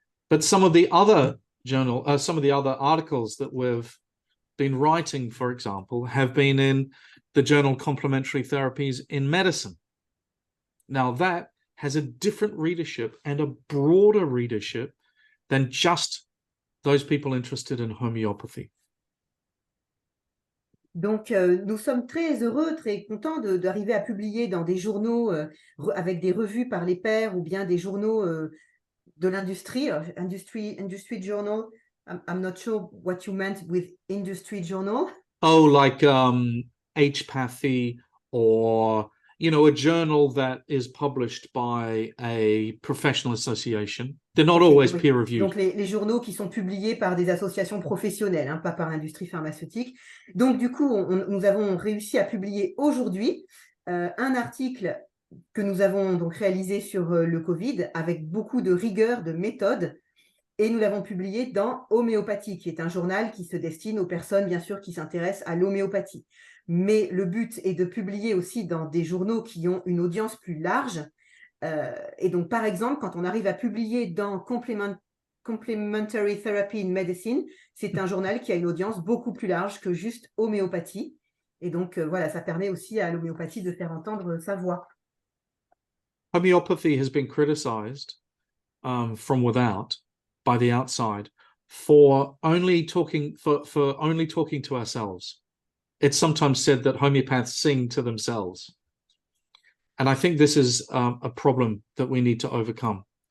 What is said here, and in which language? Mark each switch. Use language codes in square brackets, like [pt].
[en] But some of the other articles that we've been writing, for example, have been in the journal Complementary Therapies in Medicine. Now, that has a different readership and a broader readership than just those people interested in homeopathy. [fr] Donc, nous sommes très heureux, très contents d'arriver à publier dans des journaux avec des revues par les pairs ou bien des journaux de l'industrie, [en] industry journal. I'm not sure what you meant with industry journal. Oh, like H-pathy, or a journal that is published by a professional association. They're not always peer-reviewed. [fr] Donc, les journaux qui sont publiés par des associations professionnelles, hein, pas par l'industrie pharmaceutique. Donc, du coup, nous avons réussi à publier aujourd'hui un article que nous avons donc réalisé sur le Covid avec beaucoup de rigueur, de méthode, et nous l'avons publié dans Homéopathique, qui est un journal qui se destine aux personnes, bien sûr, qui s'intéressent à l'homéopathie. Mais le but est de publier aussi dans des journaux qui ont une audience plus large. Et donc, par exemple, quand on arrive à publier dans Complementary Therapy in Medicine, c'est un journal qui a une audience beaucoup plus large que juste homéopathie. Et donc, voilà, ça permet aussi à l'homéopathie de faire entendre sa voix. [en] Homeopathy has been criticized from without, by the outside, for only talking to ourselves. It's sometimes said that homeopaths sing to themselves. And I think this is a problem that we need to overcome.